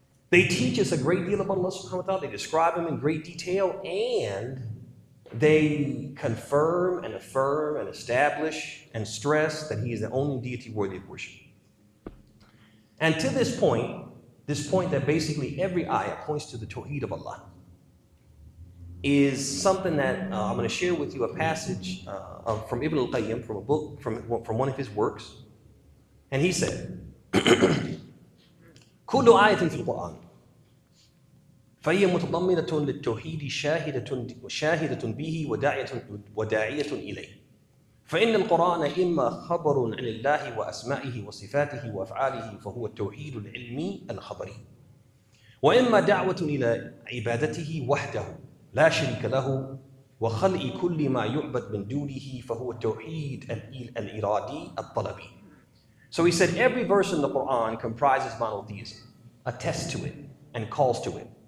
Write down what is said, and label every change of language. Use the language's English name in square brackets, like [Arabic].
[English] They teach us a great deal about Allah subhanahu wa ta'ala. They describe him in great detail, and they confirm and affirm and establish and stress that he is the only deity worthy of worship. And to this point that basically every ayah points to the Tawheed of Allah, is something that I'm going to share with you a passage from Ibn al-Qayyim, from a book, from one of his works. And he said, [Arabic] كل آية في القرآن فهي متضمنة للتوحيد شاهدة به وداعية إليه. فإن القرآن إما خبر عن الله وأسمائه وصفاته وأفعاله فهو التوحيد العلمي الخبري، وإما دعوة إلى عبادته وحده لا شريك له وخلق كل ما يعبد من دونه فهو التوحيد الإرادي الطلبي. [English] So he said every verse in the Quran comprises monotheism, attests to it, and calls to it.